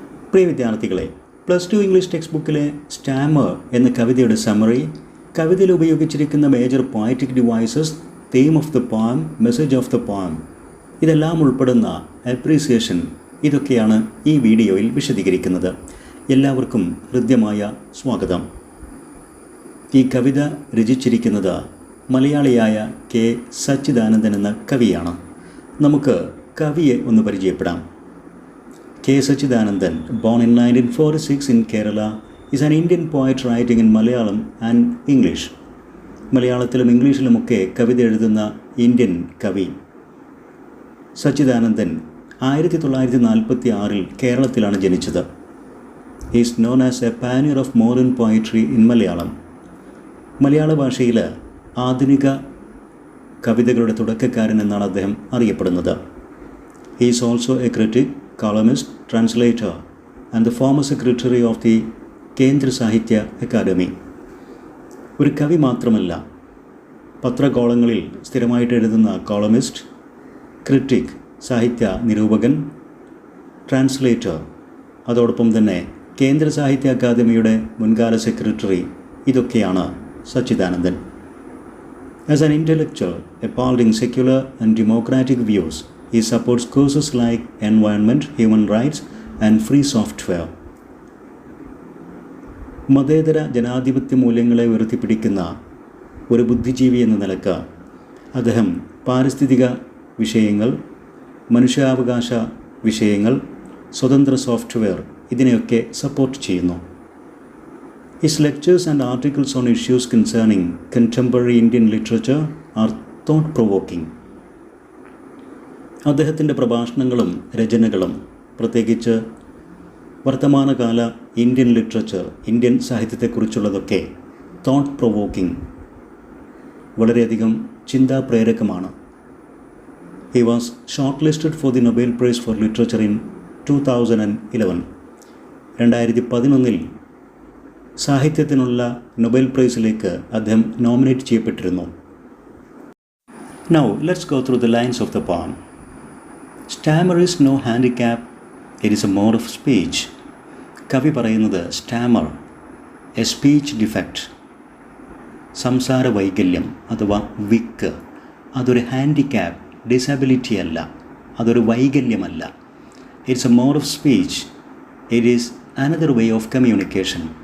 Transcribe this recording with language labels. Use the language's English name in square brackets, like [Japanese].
[Malayalam] പ്രിയ വിദ്യാർത്ഥികളെ, +2 English text ബുക്കിലെ Starmer എന്ന കവിതയുടെ സമ്മറി, കവിതയിൽ ഉപയോഗിച്ചിരിക്കുന്ന major poetic devices, theme of the poem, message of the poem, ഇതെല്ലാം ഉൾപ്പെടുന്ന അപ്രീസിയേഷൻ, ഇതൊക്കെയാണ് ഈ വീഡിയോയിൽ വിശദീകരിക്കുന്നത്. എല്ലാവർക്കും ഹൃദ്യമായ സ്വാഗതം. ഈ കവിത രചിച്ചിരിക്കുന്നത് മലയാളിയായ കെ സച്ചിദാനന്ദൻ എന്ന കവിയാണ്. നമുക്ക് കവിയെ ഒന്ന് പരിചയപ്പെടാം. K. [English] Sachidanandan, born in 1946 in Kerala, is an Indian poet writing in Malayalam and English. [Malayalam] മലയാളത്തിലും ഇംഗ്ലീഷിലുമൊക്കെ കവിത എഴുതുന്ന ഇന്ത്യൻ കവി. സച്ചിദാനന്ദൻ 1946 കേരളത്തിലാണ് ജനിച്ചത്. [English] He is known as a pioneer of modern poetry in Malayalam. [Malayalam] മലയാള ഭാഷയിൽ ആധുനിക കവിതകളുടെ തുടക്കക്കാരൻ എന്നാണ് അദ്ദേഹം അറിയപ്പെടുന്നത്. [English] He is also a critic, columnist, translator and the former secretary of the Kendra Sahitya Akademi. [Malayalam] ഒരു കവി മാത്രമല്ല, പത്രകോളങ്ങളിൽ സ്ഥിരമായിട്ട് എഴുതുന്ന കോളമിസ്റ്റ്, ക്രിറ്റിക് സാഹിത്യ നിരൂപകൻ, ട്രാൻസ്ലേറ്റർ, അതോടൊപ്പം തന്നെ കേന്ദ്ര സാഹിത്യ അക്കാദമിയുടെ മുൻകാല സെക്രട്ടറി, ഇതൊക്കെയാണ് Sachidanandan. [English] As an intellectual, upholding secular and democratic views, he supports causes like environment, human rights and free software. [Malayalam] മതേതര ജനാധിപത്യ മൂല്യങ്ങളെ ഉയർത്തിപ്പിടിക്കുന്ന ഒരു ബുദ്ധിജീവി എന്ന നിലക്ക് അദ്ദേഹം പാരിസ്ഥിതിക വിഷയങ്ങൾ, മനുഷ്യാവകാശ വിഷയങ്ങൾ, സ്വതന്ത്ര സോഫ്റ്റ്വെയർ, ഇതിനെയൊക്കെ സപ്പോർട്ട് ചെയ്യുന്നു. [English] His lectures and articles on issues concerning contemporary Indian literature are thought-provoking. [Malayalam] അദ്ദേഹത്തിൻ്റെ പ്രഭാഷണങ്ങളും രചനകളും, പ്രത്യേകിച്ച് വർത്തമാനകാല Indian literature, Indian സാഹിത്യത്തെക്കുറിച്ചുള്ളതൊക്കെ thought provoking, വളരെയധികം ചിന്താപ്രേരകമാണ്. [English] He was shortlisted for the Nobel prize for literature in 2011. [Malayalam] 2011 സാഹിത്യത്തിനുള്ള നൊബേൽ പ്രൈസിലേക്ക് അദ്ദേഹം nominate ചെയ്യപ്പെട്ടിരുന്നു. [English] Now let's go through the lines of the poem. Stammer is no handicap, it is a mode of speech. [Malayalam] കവി പറയുന്നത് Starmer, [English] a speech defect, [Malayalam] സംസാര വൈകല്യം അഥവാ വിക്ക്, അതൊരു handicap, disability അല്ല, അതൊരു വൈകല്യമല്ല. [English] It's a mode of speech, it is another way of communication.